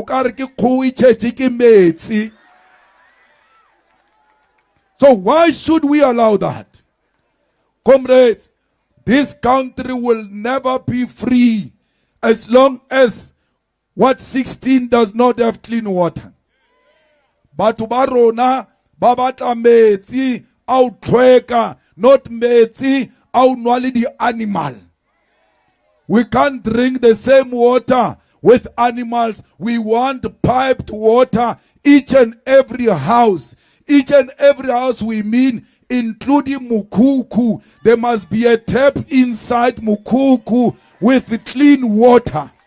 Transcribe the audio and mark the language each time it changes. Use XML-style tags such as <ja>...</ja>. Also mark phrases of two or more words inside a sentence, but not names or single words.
<en>So why should we allow that? Comrades, this country will never be free as long as Ward 16 does not have clean water.</en> <tn>Batho ba rona ba batla metsi a tlhweka, not metsi a nwa le di animal.</tn> <en>We can't drink the same water with animals. We want piped water. Each and every house we mean, including Mukuku, there must be a tap inside Mukuku with clean water.</en>